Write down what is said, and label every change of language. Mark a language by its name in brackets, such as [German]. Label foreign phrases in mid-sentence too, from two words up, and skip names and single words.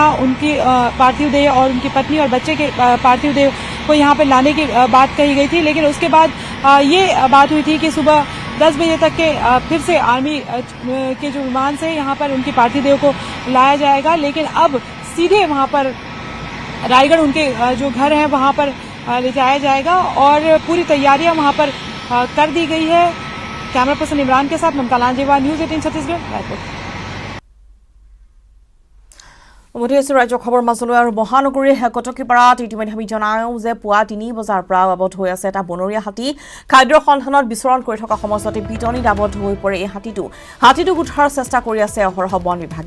[Hindi] उनकी पार्थिव देह और उनकी पत्नी और बच्चे के पार्थिव देह को यहाँ पर लाने की बात कही गई थी, लेकिन उसके बाद ये बात हुई थी कि सुबह 10 बजे तक के फिर से आर्मी के जो विमान से यहाँ पर उनकी पार्थिव देह को लाया जाएगा, लेकिन अब सीधे वहाँ पर रायगढ़ उनके जो घर है वहाँ पर ले जाया जाएगा और पूरी तैयारियां वहाँ पर कर दी गई है। [English] camera person [Hindi] इमरान के साथ ममता लांजेवा, न्यूज 18 छत्तीसगढ़, रायपुर। [Assamese] ৰাজ্য খবৰ মাজলৈ আৰু মহানগৰীৰ কটকীপাৰাত ইতিমধ্যে আমি জনাওঁ যে পুৱা ৩ বজাৰ পৰা আবদ্ধ হৈ আছে এটা বনৰীয়া হাতী খাদ্যৰ সন্ধানত বিচৰণ কৰি থকা সময়তে পিটনিত আবদ্ধ হৈ পৰে এই হাতীটো উদ্ধাৰৰ চেষ্টা কৰি আছে অহৰহ বন বিভাগে।